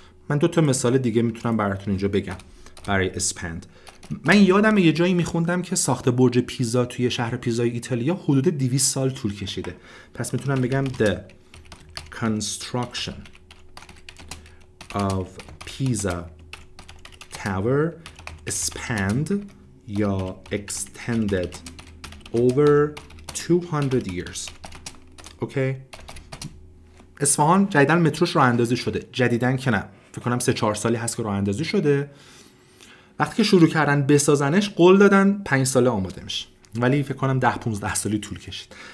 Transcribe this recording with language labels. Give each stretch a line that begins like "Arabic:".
Persian: من 2 تا مثال دیگه میتونم براتون اینجا بگم برای expand. من یادم یه جایی میخوندم که ساخت برج پیزا توی شهر پیزای ایتالیا حدود 200 سال طول کشیده.
English: پس میتونم بگم the construction of Pisa Tower spanned یا extended over 200 years.
Persian: اوکی؟ اصفهان جدیداً متروش راه اندازی شده. جدیداً که نه، فکر کنم 3-4 سالی هست که راه اندازی شده. وقتی که شروع کردن بسازنش قول دادن 5 ساله آماده میشه، ولی فکر کنم 10-15 سالی طول کشید.